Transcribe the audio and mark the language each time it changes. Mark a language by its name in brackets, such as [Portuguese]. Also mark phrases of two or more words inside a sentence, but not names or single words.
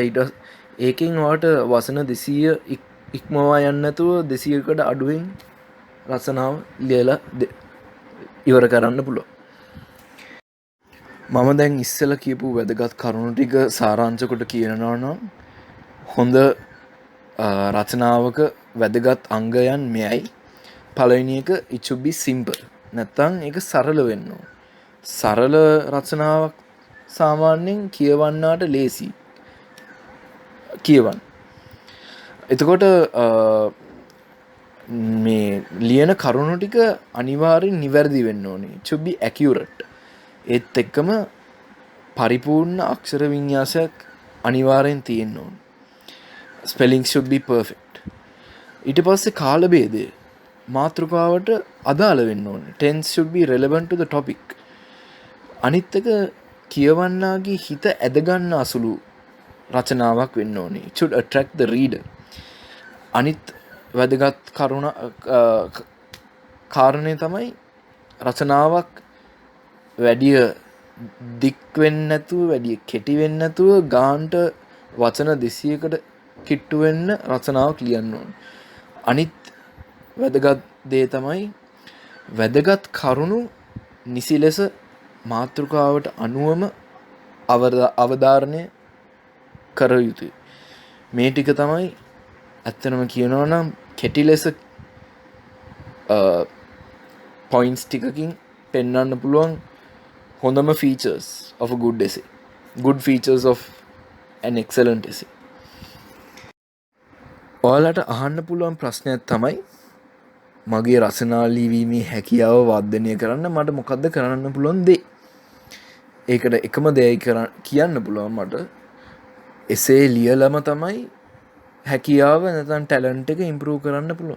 [Sinhala] ඒකෙන් ඔයාට වචන 200 ඉක්මවා යන්නේ නැතුව 200කට අඩුවෙන් රචනාව ලියලා ඉවර කරන්න පුළුවන්. මම දැන් ඉස්සෙල්ලා කියපු වැදගත් කරුණු ටික සාරාංශ කොට කියනවා නම් හොඳ රචනාවක වැදගත් අංගයන් මෙයයි. පළවෙනි එක [English] it should be simple. [Sinhala] නැත්තම් ඒක සරල වෙන්න ඕන. සරල රචනාවක් සාමාන්‍යයෙන් කියවන්නාට ලේසි. කියවන්න. එතකොට මේ ලියන කරුණු ටික අනිවාර්යෙන් නිවැරදි වෙන්න ඕනේ. [English] it should be accurate. [Sinhala] ඒත් එක්කම පරිපූර්ණ අක්ෂර වින්‍යාසයක් අනිවාර්යෙන් තියෙන්න ඕනේ. [English] spelling should be perfect. [Sinhala] ඊට පස්සේ කාල භේදය මාතෘකාවට අදාළ වෙන්න ඕනේ. [English] tense should be relevant to the topic. [Sinhala] අනිත් එක කියවන්නාගේ හිත ඇද ගන්න අසුළු රචනාවක් වෙන්න ඕනේ. [English] it should attract the reader. [Sinhala] අනිත් වැදගත් කාරණේ තමයි රචනාවක් වැඩි දික් වෙන්නේ නැතුව වැඩි කෙටි වෙන්නේ නැතුව ගාන්ට වචන 200කට කිට්ටු වෙන්න රචනාවක් ලියන්න ඕනේ. අනිත් වැදගත් දේ තමයි වැදගත් කරුණු නිසි ලෙස මාතෘකාවට අනුවම අවධාරණය කර යුතුයි. මේ ටික තමයි ඇත්තනම කියනවා නම් කෙටි ලෙස පොයින්ට්ස් ටිකකින් පෙන්වන්න පුළුවන් හොඳම [English] features of a good essay. Good features of an excellent essay. [Sinhala] ඔයාලට අහන්න පුළුවන් ප්‍රශ්නයක් තමයි මගේ රචනා ලිවීමේ හැකියාව වර්ධනය කරන්න මට මොකද්ද කරන්න පුළුවන් දේ? ඒකට එකම දෙයයි කියන්න පුළුවන් මට එසේ ලියලම තමයි හැකියාව නැත්නම් ටැලන්ට් එක ඉම්ප්‍රූව් කරන්න පුළුවන්.